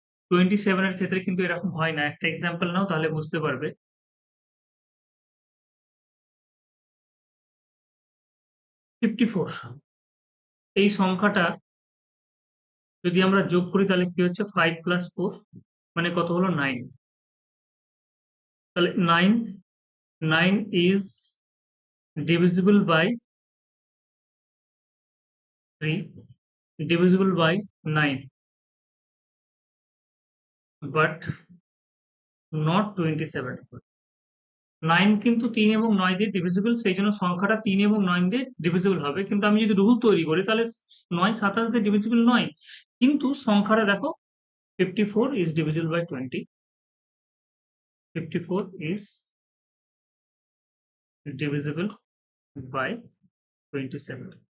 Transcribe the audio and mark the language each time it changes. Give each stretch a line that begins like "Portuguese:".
Bangla: 27 এর ক্ষেত্রে কিন্তু এরকম হয় না। একটা এক্সাম্পল নাও তাহলে বুঝতে পারবে। 54 এই সংখ্যাটা যদি আমরা যোগ করি তাহলে কি হচ্ছে 5 প্লাস 4 মানে কত হলো 9। তাহলে
English: 9 is divisible by 3 divisible by 9 but not 27।
Bangla: 9 কিন্তু 3 এবং 9 দিয়ে ডিভিজিবল, সেই জন্য সংখ্যাটা 3 এবং 9 দিয়ে ডিভিজিবল হবে। কিন্তু আমি যদি রুল তৈরি করি তাহলে 9 27 দিয়ে ডিভিজিবল নয়, কিন্তু সংখ্যাটা দেখো
English: 54 is divisible by 20। 54 is divisible by 27।